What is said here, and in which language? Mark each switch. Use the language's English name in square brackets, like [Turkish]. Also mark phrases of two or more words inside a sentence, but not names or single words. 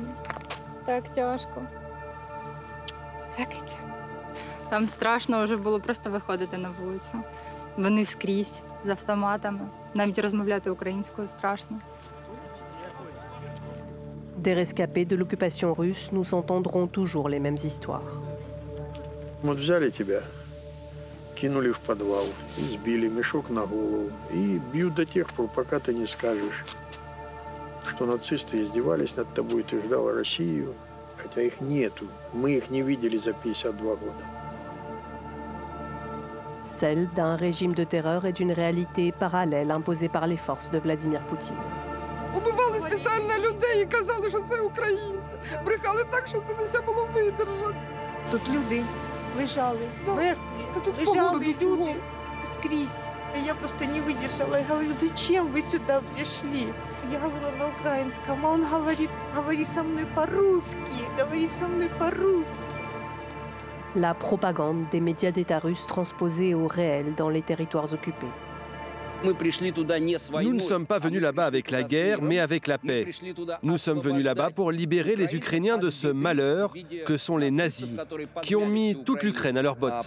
[Ukrainian] Так тяжко. Плакайте. Там страшно вже було просто виходити на вулицю. Вони скрізь з автоматами. Навіть розмовляти українською страшно. [French] Des rescapés de l'occupation russe, nous entendrons toujours les mêmes histoires. [Russian] Вот взяли тебя, кинули в подвал, избили, мешок на голову и бьют до тех пор, пока ты не скажешь, что нацисты издевались над тобой, ты ждал Россию, хотя их нету. Мы их не видели за 52 года. [French] Celle d'un régime de terreur et d'une réalité parallèle imposée par les forces de Vladimir Poutine. [Ukrainian] Убивали спеціально людей і казали, що це українці. Брехали так, що це не можна було видержати. Тут люди лежали, мертві, лежали люди скрізь. [Russian] Я просто не выдержала. Я говорю, зачем вы сюда пришли? Я говорила на украинском, а он говорит, говори со мной по-русски, говори со мной по-русски. [French] La propagande des médias d'État russes transposée au réel dans les territoires occupés. Nous ne sommes pas venus là-bas avec la guerre, mais avec la paix. Nous sommes venus là-bas pour libérer les Ukrainiens de ce malheur que sont les nazis, qui ont mis toute l'Ukraine à leurs bottes.